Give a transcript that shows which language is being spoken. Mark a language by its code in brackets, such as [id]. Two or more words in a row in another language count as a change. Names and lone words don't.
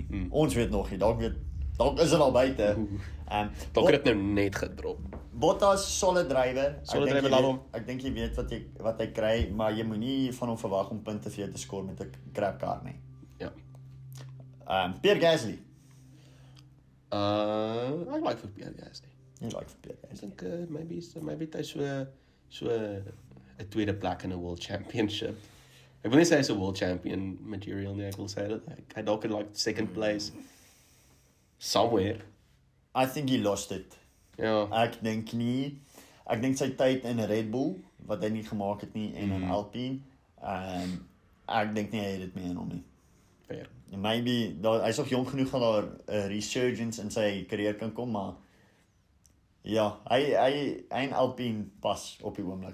[af] Ons weet nog nie. Dalk is dit al buite. Dalk het dit nou net gedrop. Bottas solid drywer. Solid drywer, love hom. Ek dink jy weet wat hy kry, maar jy moenie van hom verwag om punte vir jou te skoor met 'n crap kar nie. Ja. Pierre Gasly. [en] I like [af] vir Pierre Gasly. Jy like vir Pierre Ek Gasly. dink maybe hy so 'n tweede plek in 'n [en] world championship. [af] Ek wil nie sê hy's 'n [en] world champion material [af] nie, ek wil sê dat hy dalk in [en] like second place somewhere. I think he lost it. [af] Ja. Ek dink nie. Ek dink sy tyd in Red Bull wat hy nie gemaak het nie en in Alpine, ek dink nie hy het dit meer in hom nie. Fair. Maybe hy's nog jonk genoeg dat daar 'n resurgence in sy karier kan kom, maar ja, hy en Alpine pas op die oomblik.